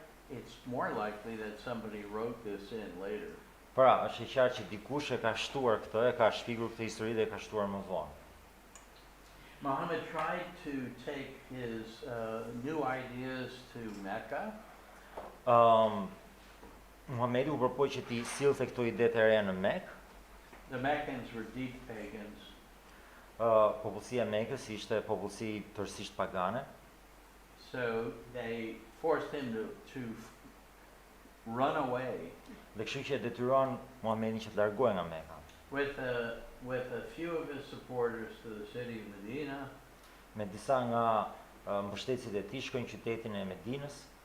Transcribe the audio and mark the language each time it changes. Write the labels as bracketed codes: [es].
[en] It's more likely that somebody wrote this in later. [sq] Pra, është e qartë që dikush e ka shtuar këtë, e ka shpikur këtë histori dhe e ka shtuar më vonë. [en] Muhammad tried to take his new ideas to Mecca. [sq] Muhamedi u përpoj që t'i sillte këto ide të reja në Mekë. [en] The Meccans were deep pagans. [sq] Popullsia e Mekës ishte popullsi tërësisht pagane. [en] So they forced him to run away [sq] Dhe kështu që e detyron Muhamedin që të largohej nga Meka. [en] with a few of his supporters to the city of Medina. [sq] Me disa nga mbështetësit e tij shkojnë në qytetin e Medinës.